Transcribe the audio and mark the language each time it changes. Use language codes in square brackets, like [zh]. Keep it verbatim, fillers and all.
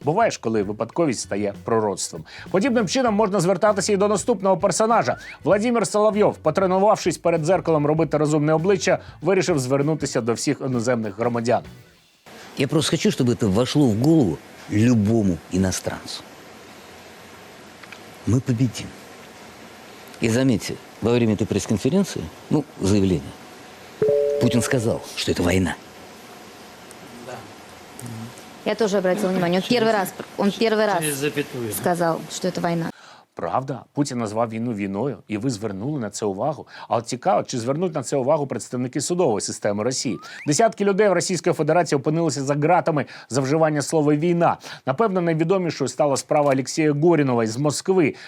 [uk] Буває ж, коли випадковість стає пророцтвом. Подібним чином можна звертатися і до наступного персонажа. Владимир Соловйов, потренувавшись перед дзеркалом робити розумне обличчя, вирішив звернутися до всіх іноземних громадян. [ru] Я просто хочу, щоб це вошло в голову любому іностранцю. Ми побідімо. И заметьте, во время этой пресс-конференции, ну, заявления, Путин сказал, что это война. Я тоже обратила внимание. Он первый раз, он первый раз Через запятую. сказал, что это война. [uk] Правда, Путін назвав війну війною, і ви звернули на це увагу. Але цікаво, чи звернуть на це увагу представники судової системи Росії? Десятки людей в Російської Федерації опинилися за ґратами за вживання слова «війна». Напевно, найвідомішою стала справа Олексія Горінова з Москви.